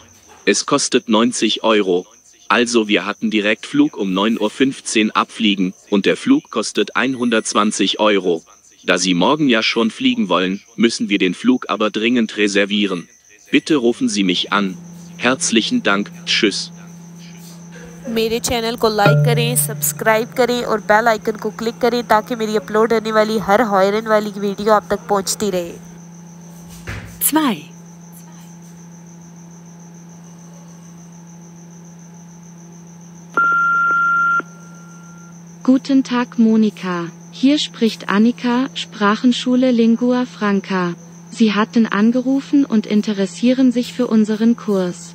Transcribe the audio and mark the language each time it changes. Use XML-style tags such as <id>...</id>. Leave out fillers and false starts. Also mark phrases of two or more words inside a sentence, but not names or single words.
<de>Es kostet 90 Euro. Also wir hatten direkt Flug um 9:15 Uhr abfliegen und der Flug kostet 120 Euro. Da Sie morgen ja schon fliegen wollen, müssen wir den Flug aber dringend reservieren. Bitte rufen Sie mich an. Herzlichen Dank, tschüss.</de> <hi>मेरे चैनल को लाइक करें, सब्सक्राइब करें और</hi> <en>bell icon</en> <hi>को क्लिक करें ताकि मेरी अपलोड होने वाली हर हॉरर वाली वीडियो आप तक पहुंचती रहे।</hi> <de>2. Guten Tag Monika, hier spricht Annika, Sprachenschule Lingua Franca. Sie hatten angerufen und interessieren sich für unseren Kurs.</de>